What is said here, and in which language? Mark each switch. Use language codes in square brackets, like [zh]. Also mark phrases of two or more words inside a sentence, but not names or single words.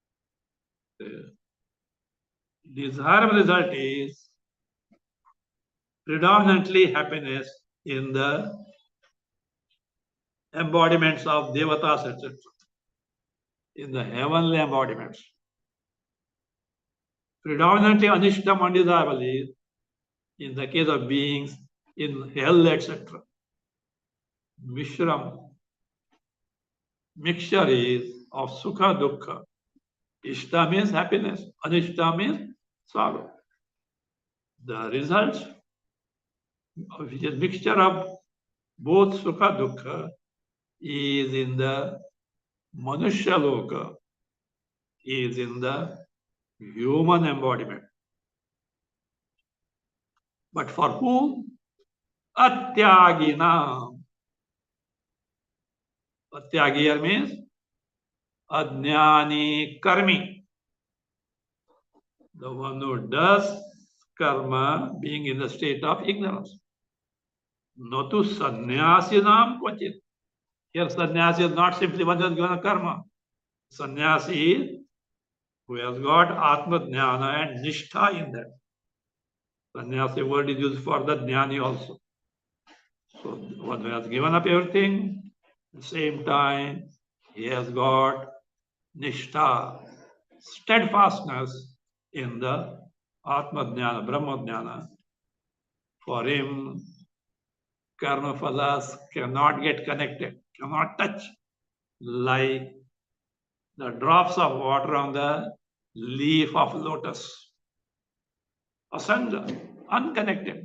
[en] The desirable result is predominantly happiness in the embodiments of devatas, etc., in the heavenly embodiments. Predominantly anishtam, undesirable is in the case of beings in hell, etc. Mishram, mixture is of [sa] सुख, दुःख. [en] Ishta means happiness, anishta means sorrow. The result, which is mixture of both [sa] सुख, दुःख, [en] is in the [sa] मनुष्य लोक, [en] is in the human embodiment. But for whom? Atyagina. Atyagi here means [sa] अज्ञानी कर्मी. [en] The one who does karma being in the state of ignorance. [sa] न तु संन्यासिनां क्वचित्. [en] Here sannyasi is not simply one who has given a karma. Sannyasi is who has got [sa] आत्म ज्ञान [en] and nishtha in that. Sannyasi word is used for the jnani also. So one who has given up everything, at the same time he has got nishtha, steadfastness in the [sa] आत्म ज्ञान, ब्रह्म ज्ञान. [en] For him, [sa] कर्म फलाः [en] cannot get connected, cannot touch, like the drops of water on the leaf of lotus. Asanga, unconnected.